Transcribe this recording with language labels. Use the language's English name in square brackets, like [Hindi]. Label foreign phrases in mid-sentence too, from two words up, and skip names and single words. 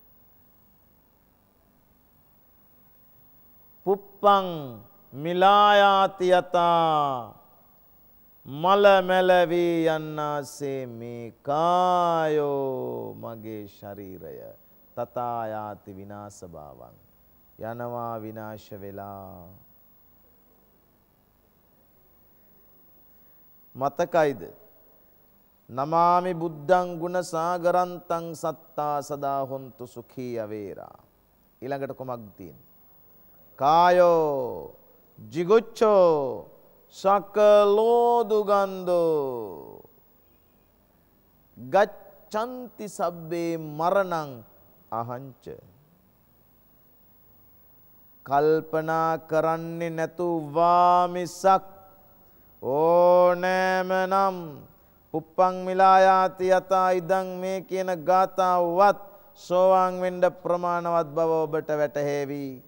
[Pali] පුප්පං මිලායාති යතා [Sinhala] මල මැලවී යන්නාසේ [Pali] මේ කායෝ [Sinhala] මගේ ශරීරය [Pali] තථායාති විනාශ භාවං [Sinhala] යනවා විනාශ වෙලා. මතකයිද? [Pali] නමාමි බුද්ධං ගුණ සාගරන්තං සත්තා සදා හොන්තු සුඛී අවේරා. [Sinhala] ඊළඟට කොමක්ද තියෙන්නේ? [Pali] කායෝ jiguccho සකලෝ දුගන්ධෝ ගච්ඡanti සබ්බේ මරණං අහංච. [Sinhala] කල්පනා කරන්නේ නැතුවා මිසක් ඕනෑම නම් [Pali] පුප්පං මිලායාති යතා ඉදං [Sinhala] මේ කියන ගාථාවත් සෝවාන් වෙන්න ප්‍රමාණවත් බව ඔබට වැටහෙවි.